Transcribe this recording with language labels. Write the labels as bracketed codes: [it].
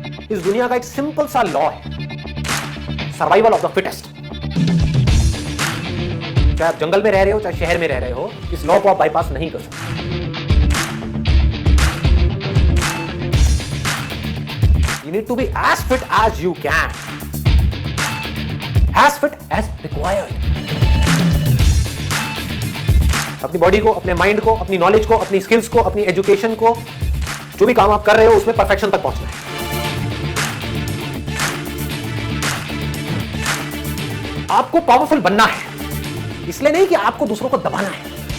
[hi] इस दुनिया का एक सिंपल सा लॉ है, [en] Survival of the fittest. [hi] चाहे आप जंगल में रह रहे हो, चाहे शहर में रह रहे हो, इस लॉ को आप बाईपास नहीं कर सकते। [en] You need to be as fit as you can, as fit as required. [hi] अपनी बॉडी को, अपने माइंड को, अपनी नॉलेज को, अपनी स्किल्स को, अपनी एजुकेशन को, जो भी काम आप कर रहे हो उसमें परफेक्शन तक पहुंचना है। आपको पावरफुल बनना है, इसलिए नहीं कि आपको दूसरों को दबाना है।